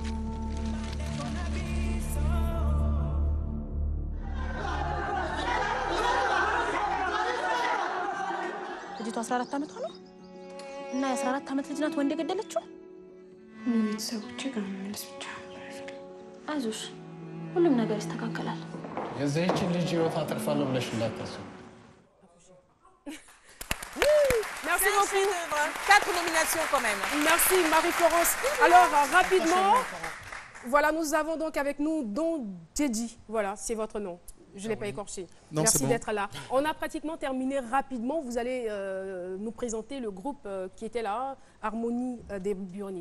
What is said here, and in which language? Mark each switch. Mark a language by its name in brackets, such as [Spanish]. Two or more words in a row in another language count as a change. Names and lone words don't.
[Amharic] ልጅቷ 14 ዓመቷ ነው እና የ14 ዓመት ልጅ ናት ወንድ የገደለችው። ቤተሰቦቼ ጋር መመለስ ብቻ አይዞሽ፣ ሁሉም ነገር ይስተካከላል። የዚህችን ልጅ ህይወት አተርፋለሁ ብለሽ እንዳታስቢ። [French] Merci beaucoup. 4 nominations quand même. Merci Marie-Florence. Alors rapidement, voilà, nous avons donc avec nous Don Djedji. Voilà, c'est votre nom. Je ne l'ai pas écorché. Non, merci bon. d'être là. On a pratiquement terminé rapidement. Vous allez nous présenter le groupe qui était là, Harmonie des Burnies.